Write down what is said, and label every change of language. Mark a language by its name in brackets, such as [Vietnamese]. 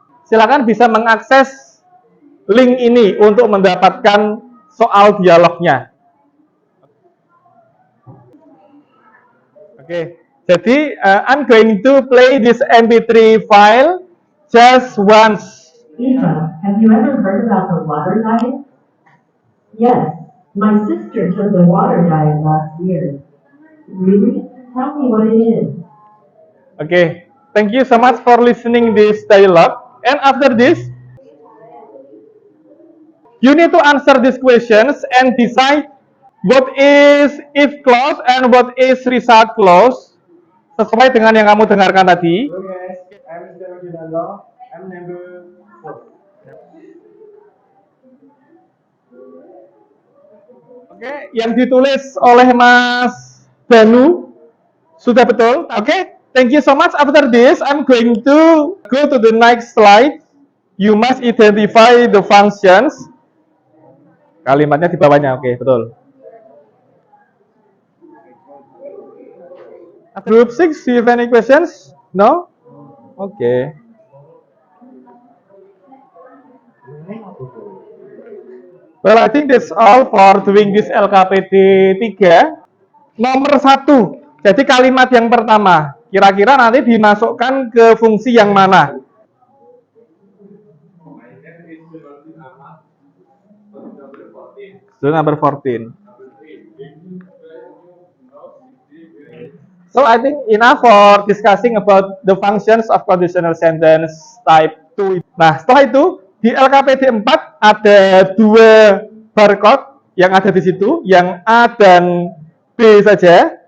[Indonesian] Silakan bisa mengakses link ini untuk mendapatkan soal dialognya. Oke. [English] Jadi I'm going to play this MP3 file just once. Eva, have you ever heard about the water diet? Yes, my sister took the water diet last year. Really? Tell me what it is. Okay, thank you so much for listening this dialogue. And after this, you need to answer these questions and decide what is if clause and what is result clause [Indonesian] sesuai dengan yang kamu dengarkan tadi. [English] Hello guys, I'm Mr. Ginaldo. I'm number 4. [Indonesian] Oke, yang ditulis oleh Mas Danu sudah betul. [English] Oke, thank you so much. After this, I'm going to go to the next slide. You must identify the functions. [Indonesian] Kalimatnya di bawahnya, oke, betul. [English] Group 6, do you have any questions? No? Okay. Well, I think that's all for doing this LKPD 3. [Indonesian] Nomor 1. Jadi kalimat yang pertama. Kira-kira nanti dimasukkan ke fungsi yang mana? [English] So, number 14. So, I think enough for discussing about the functions of conditional sentence type 2. [Indonesian] Nah, setelah itu, di LKPD 4 ada 2 barcode yang ada di situ, yang A dan B saja.